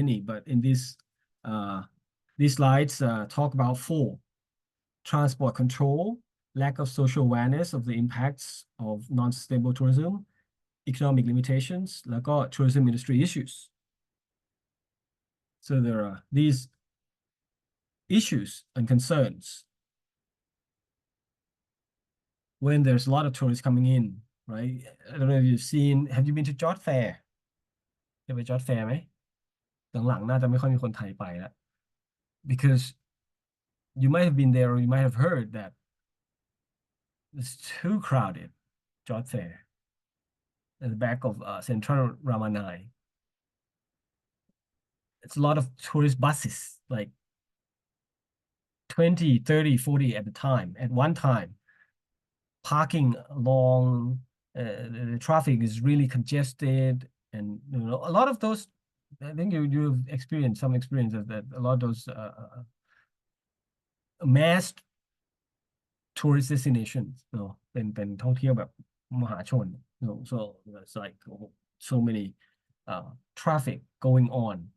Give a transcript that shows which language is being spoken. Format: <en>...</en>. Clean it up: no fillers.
<en>but in uh, these slides talk about four transport control lack of social awareness of the impacts of non-sustainable tourism economic limitations</en> <th>แล้วก็</th> <en>tourism industry issues so there are these issues and concerns when there's a lot of tourists coming in, right? I don't know if have you been to Jot Fair?</en> <th>เคยไปจอร์จแฟร์ไหมหลังๆน่าจะไม่ค่อยมีคนไทยไปแล้ว</th> <en>because you might have been there or you might have heard that it's too crowded, Jot Fair, at the back of Central Ramanai. It's a lot of tourist buses, like 20, 30, 40 at the time, at one time. Parking along, the traffic is really congested, and a lot of those. I think you've experienced some experience of that. A lot of those mass tourist destinations,</en> <th>เป็นท่องเที่ยวแบบมหาชน</th> <en>so it's like so many traffic going on.</en>